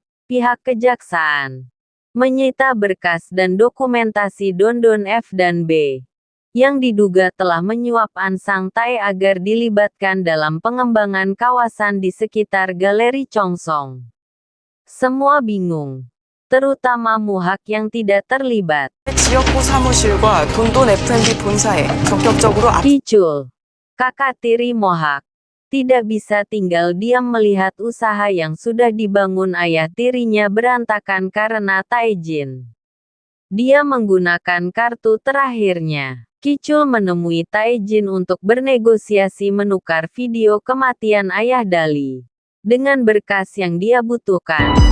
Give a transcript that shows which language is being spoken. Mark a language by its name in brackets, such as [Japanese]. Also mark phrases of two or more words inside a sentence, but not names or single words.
[Indonesian] Pihak kejaksaan menyita berkas dan dokumentasi Dondon F dan B yang diduga telah menyuap Ansang Tae agar dilibatkan dalam pengembangan kawasan di sekitar Galeri Chongsong. Semua bingung, terutama Mohak yang tidak terlibat. [Korean] 지역구 사무실과 돈돈 F&B 본사에 전격적으로 [Indonesian] Kicul, kakak tiri Mohak, tidak bisa tinggal diam melihat usaha yang sudah dibangun ayah tirinya berantakan karena Taejin. Dia menggunakan kartu terakhirnya. Kicul menemui Taejin untuk bernegosiasi menukar video kematian ayah Dali dengan berkas yang dia butuhkan.